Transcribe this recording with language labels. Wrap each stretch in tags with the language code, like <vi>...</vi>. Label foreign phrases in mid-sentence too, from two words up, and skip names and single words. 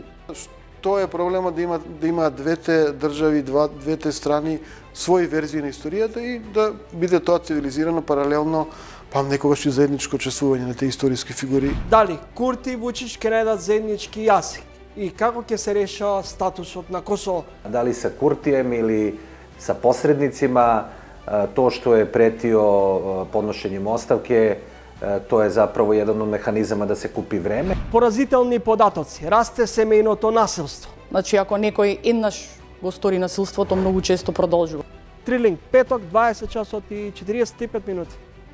<mk>Тоа е проблема да има двете држави, двете страни своји верзии на историјата и да биде тоа цивилизирано паралелно, па некогаш и заедничко учествување на тие историски фигури. Дали Курти и Вучич ќе најдат заеднички јазик? И како ќе се решава статусот на Косово?</mk> <sr>Дали sa Kurtijem ili sa posrednicima, to što je pretio podnošenjem ostavke, to je zapravo jedan od mehanizama da se kupi vreme.</sr> <mk>Поразителни податоци. Расте семејното насилство. Значи, ако некој еднаш го стори насилството, многу често продолжува. Трилинг, петок, 20 часот и 45 минути.</mk>